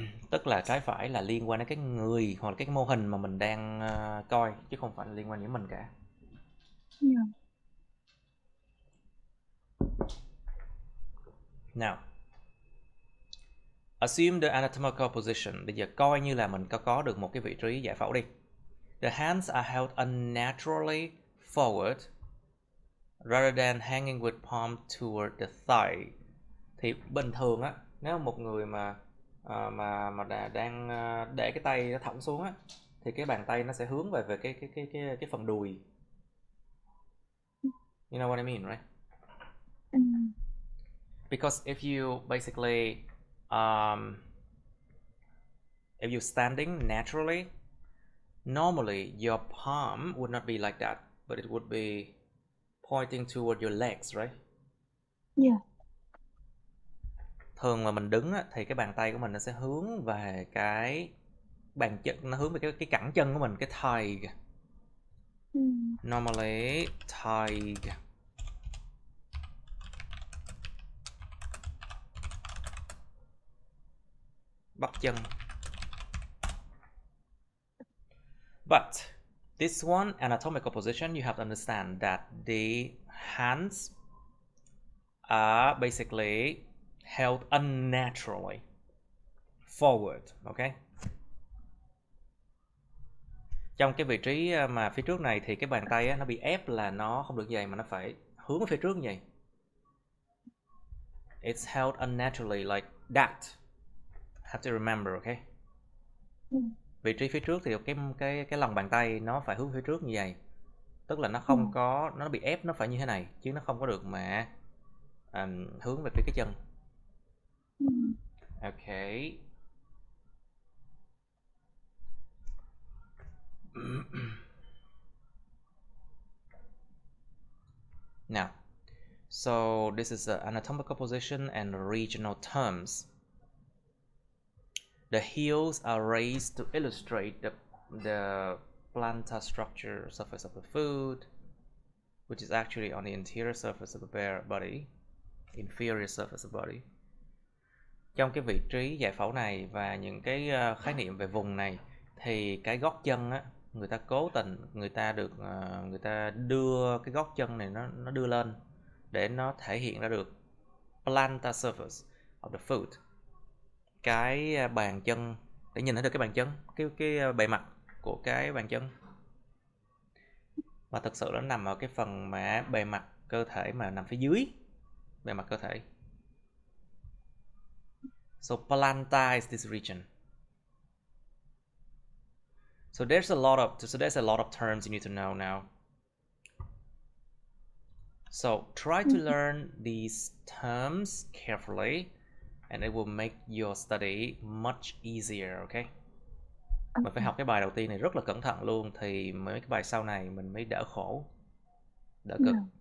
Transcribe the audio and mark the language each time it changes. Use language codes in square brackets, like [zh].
[vi] Tức là trái phải là liên quan đến cái người hoặc là cái mô hình mà mình đang coi, chứ không phải là liên quan đến mình cả. [en] Yeah. Now, assume the anatomical position. [vi] Bây giờ coi như là mình có được một cái vị trí giải phẫu đi. [en] The hands are held unnaturally forward rather than hanging with palm toward the thigh. [vi] Thì bình thường á, nếu một người mà đang để cái tay nó thõng xuống á, thì cái bàn tay nó sẽ hướng về cái phần đùi. [en] You know what I mean, right? Because if you basically if you're standing naturally, normally your palm would not be like that, but it would be pointing toward your legs, right? Yeah. [vi] Thường mà mình đứng á, thì cái bàn tay của mình nó sẽ hướng về cái bàn chân, nó hướng về cái cẳng chân của mình, cái thigh. [en] Normally thigh. [vi] Bắp chân. [en] But this one, anatomical position, you have to understand that the hands are basically held unnaturally forward, okay? [vi] Trong cái vị trí mà phía trước này thì cái bàn tay á, nó bị ép là nó không được như vậy, mà nó phải hướng phía trước như vậy. [en] It's held unnaturally like that. Have to remember, okay? [vi] Vị trí phía trước thì cái lòng bàn tay nó phải hướng phía trước như vậy. Tức là nó không có, nó bị ép, nó phải như thế này chứ nó không có được mà hướng về phía cái chân. [en] Okay. Now, so this is the anatomical position and regional terms. The heels are raised to illustrate the plantar structure surface of the foot, which is actually on the interior surface of the bare body, inferior surface of the body. [vi] Trong cái vị trí giải phẫu này và những cái khái niệm về vùng này thì cái gót chân á, người ta cố tình người ta đưa cái gót chân này nó đưa lên để nó thể hiện ra được [en] plantar surface of the foot, [vi] cái bàn chân, để nhìn thấy được cái bàn chân, cái bề mặt của cái bàn chân. Và thực sự nó nằm ở cái phần mà bề mặt cơ thể mà nằm phía dưới bề mặt cơ thể. [en] So plantar is this region. So there's a lot of terms you need to know now. So try to learn these terms carefully and it will make your study much easier, okay? [vi] Mình phải học cái bài đầu tiên này rất là cẩn thận luôn thì mấy cái bài sau này mình mới đỡ khổ, đỡ cực.